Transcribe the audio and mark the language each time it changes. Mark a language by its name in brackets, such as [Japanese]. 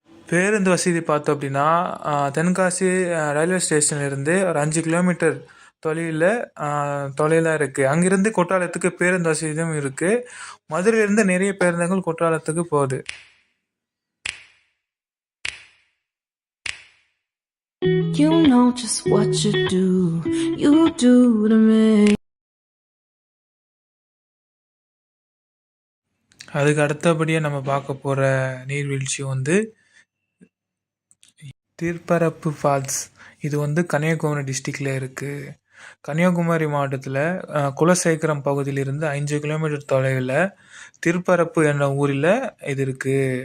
[Tamil] பேருந்து வசதி பார்த்தோம் அப்படின்னா தென்காசி ரயில்வே ஸ்டேஷன்லேருந்து ஒரு 5 கிலோமீட்டர் தொலைவில் இருக்குது. அங்கிருந்து குற்றாலத்துக்கு பேருந்து வசதியும் இருக்குது. மதுரையிலேருந்து நிறைய பேருந்துகள் குற்றாலத்துக்கு போகுது. [English] You know just what you do to me. [Tamil] அதுக்கு அடுத்தபடியாக நம்ம பார்க்க போகிற நீர்வீழ்ச்சி வந்து திருப்பரப்பு ஃபால்ஸ். இது வந்து கன்னியாகுமரி டிஸ்ட்ரிக்டில் இருக்குது. கன்னியாகுமரி மாவட்டத்தில் குலசேகரம் பகுதியிலிருந்து 5 கிலோமீட்டர் தொலைவில் திருப்பரப்பு என்ற ஊரில் இது இருக்குது.